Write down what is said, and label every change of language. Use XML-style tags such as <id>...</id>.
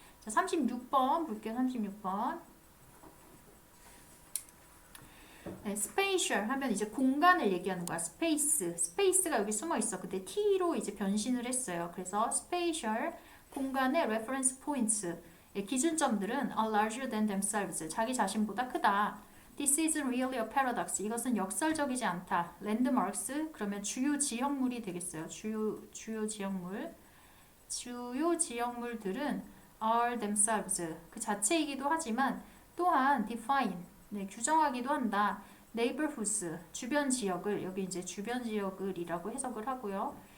<ko>자, 36번 볼게요. 36번. 네, spatial 하면 이제 공간을 얘기하는 거야. 스페이스가 여기 숨어 있어. 근데 t로 이제 변신을 했어요. 그래서</ko> <en>spatial</en> <ko>공간의</ko> <en>reference points,</en> <ko>기준점들은</ko> <en>are larger than themselves.</en> <ko>자기 자신보다 크다.</ko> <en>This is really a paradox.</en> <ko>이것은 역설적이지 않다. landmarks 그러면 주요 지형물이 되겠어요. 주요 지형물. 주요 지형물들은</ko> <en>are themselves</en> <ko>그 자체이기도 하지만 또한 define 네, 규정하기도 한다. neighborhoods 주변 지역을 여기 이제 주변 지역을이라고 해석을 하고요.</ko>